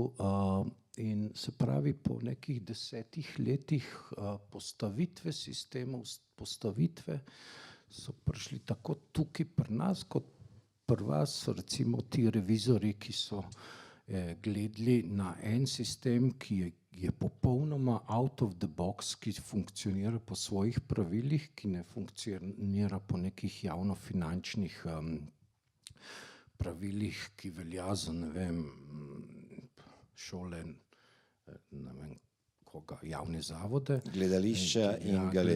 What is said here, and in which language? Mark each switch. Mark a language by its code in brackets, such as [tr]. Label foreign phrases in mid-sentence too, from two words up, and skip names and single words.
[sl] In se pravi, po nekih 10 letih postavitve sistemov, so prišli tako tukaj pri nas, kot pri vas, recimo ti revizori, ki so gledali na en sistem, ki je popolnoma [en] out of the box, [sl] ki funkcionira po svojih pravilih, ki ne funkcionira po nekih javnofinančnih pravilih, ki velja za, ne vem, šole, ne vem koga, javne zavode. Gledališča in galerije.